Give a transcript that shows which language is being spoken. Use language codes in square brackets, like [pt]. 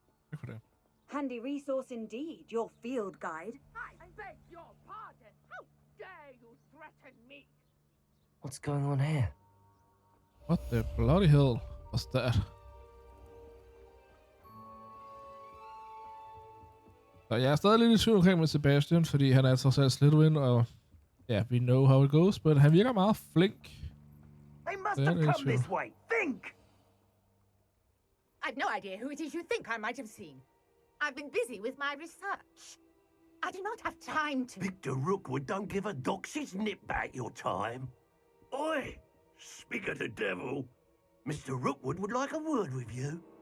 [da] Tak for det. [en] Handy resource indeed, your field guide. I beg your pardon. How dare you threaten me? What's going on here? What the bloody hell was that? [da] Så jeg er stadig lidt i tvivl omkring med Sebastian, fordi han er trods alt Slytherin, og ja, [en] we know how it goes, [da] men han virker meget flink. [en] They must have come this way. Think! I've no idea who it is you think I might have seen. I've been busy with my research. I do not have time to... Victor Rookwood don't give a doxy's nip back your time. Oi! Speak of the devil. Mr. Rookwood would like a word with you.